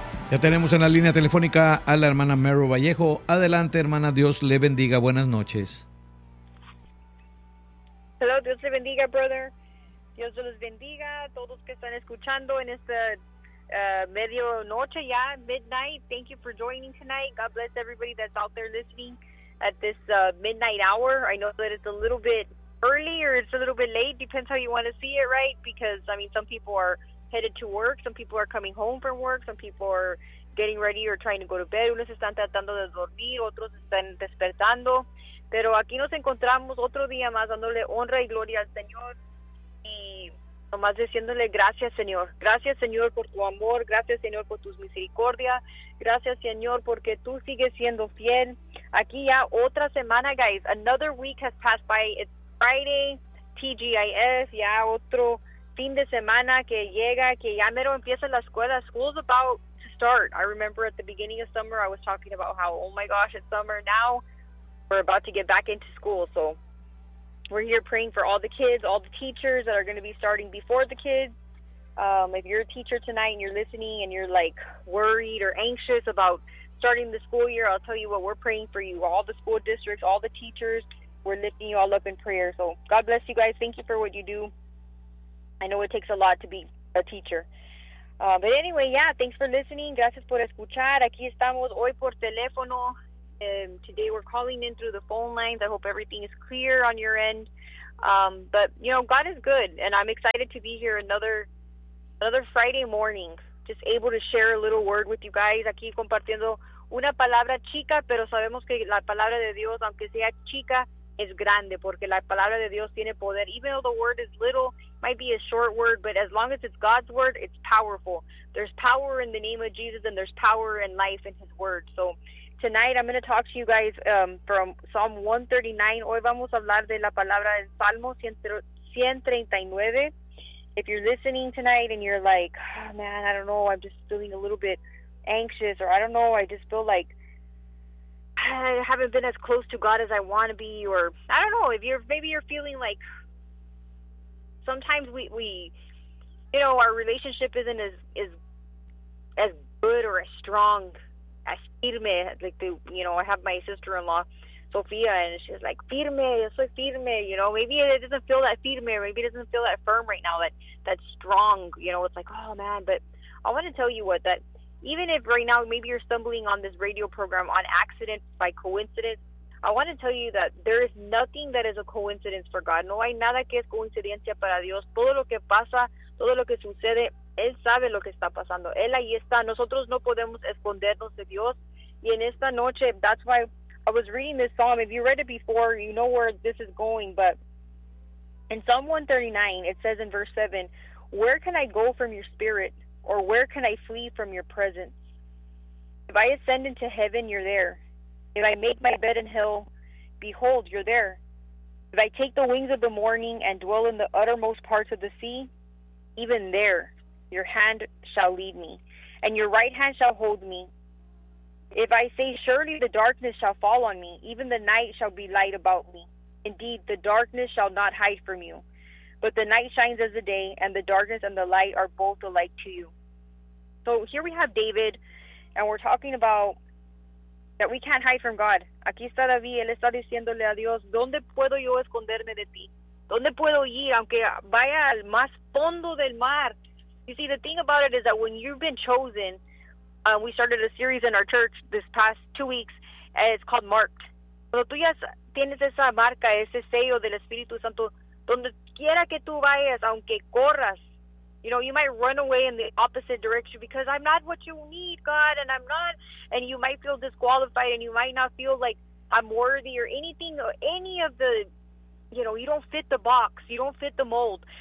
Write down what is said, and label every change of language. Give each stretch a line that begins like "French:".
Spanish: Ya tenemos en la línea telefónica a la hermana Mero Vallejo. Adelante, hermana, Dios le bendiga. Buenas noches. Hello, Dios le bendiga, brother. Dios los bendiga a todos que están escuchando en esta medio noche ya, midnight.
English: Thank you for joining tonight. God bless everybody that's out there listening at this midnight hour. I know that it's a little bit early or it's a little bit late. Depends how you want to see it, right? Because, I mean, some people are headed to work. Some people are coming home from work. Some people are getting ready or trying to go to bed.
Spanish: Unos están tratando de dormir. Otros están despertando. Pero aquí nos encontramos otro día más dándole honra y gloria al Señor. Y nomás diciéndole gracias, Señor. Gracias, Señor, por tu amor. Gracias, Señor, por tus misericordias. Gracias, Señor, porque tú sigues siendo fiel. Aquí ya otra semana,
English: guys. Another week has passed by. It's Friday, TGIF.
Spanish: Ya otro fin de semana que llega, que ya mero empieza la escuela.
English: School's about to start. I remember at the beginning of summer, I was talking about how, oh my gosh, it's summer now. We're about to get back into school, so we're here praying for all the kids, all the teachers that are going to be starting before the kids. If you're a teacher tonight and you're listening and you're like worried or anxious about starting the school year, I'll tell you what, we're praying for you, all the school districts, all the teachers, we're lifting you all up in prayer. So God bless you guys. Thank you for what you do. I know it takes a lot to be a teacher. But anyway, yeah, thanks for listening.
Spanish: Gracias por escuchar. Aquí estamos hoy por teléfono.
English: Today we're calling in through the phone lines. I hope everything is clear on your end. But, you know, God is good, and I'm excited to be here another Friday morning, just able to share a little word with you guys.
Spanish: Aquí compartiendo una palabra chica, pero sabemos que la palabra de Dios, aunque sea chica, es grande, porque la palabra de Dios tiene poder.
English: Even though the word is little, might be a short word, but as long as it's God's word, it's powerful. There's power in the name of Jesus, and there's power and life in his word. So tonight, I'm going to talk to you guys from Psalm 139.
Spanish: Hoy vamos a hablar de la palabra en Salmo 139.
English: If you're listening tonight and you're like, oh, man, I don't know, I'm just feeling a little bit anxious, or I don't know, I just feel like I haven't been as close to God as I want to be, or I don't know, if you're maybe you're feeling like sometimes we you know, our relationship isn't as good or as strong. Firme, like the, you know, I have my sister-in-law, Sofia, and she's like, firme,
Spanish: yo soy firme,
English: you know, maybe it doesn't feel that firme, maybe it doesn't feel that firm right now, that strong, you know, it's like, oh man, but I want to tell you what, that even if right now maybe you're stumbling on this radio program on accident, by coincidence, I want to tell you that there is nothing that is a coincidence for God.
Spanish: No hay nada que es coincidencia para Dios. Todo lo que pasa, todo lo que sucede, Él sabe lo que está pasando. Él ahí está. Nosotros no podemos escondernos de Dios. Y en esta noche,
English: that's why I was reading this psalm. If you read it before, you know where this is going. But in Psalm 139, it says in verse 7, where can I go from your spirit? Or where can I flee from your presence? If I ascend into heaven, you're there. If I make my bed in hell, behold, you're there. If I take the wings of the morning and dwell in the uttermost parts of the sea, even there your hand shall lead me, and your right hand shall hold me. If I say, surely the darkness shall fall on me, even the night shall be light about me. Indeed, the darkness shall not hide from you, but the night shines as the day, and the darkness and the light are both alike to you. So here we have David, and we're talking about that we can't hide from God.
Spanish: Aquí está David, él está diciéndole a Dios, ¿dónde puedo yo esconderme de ti? ¿Dónde puedo ir, aunque vaya al más fondo del mar?
English: You see, the thing about it is that when you've been chosen, we started a series in our church this past 2 weeks, and it's called Marked.
Spanish: Cuando tú ya tienes esa marca, ese sello del Espíritu Santo, donde quiera que tú vayas, aunque corras,
English: you know, you might run away in the opposite direction because I'm not what you need, God, and I'm not, and you might feel disqualified, and you might not feel like I'm worthy or anything, or any of the, you know, you don't fit the box, you don't fit the mold.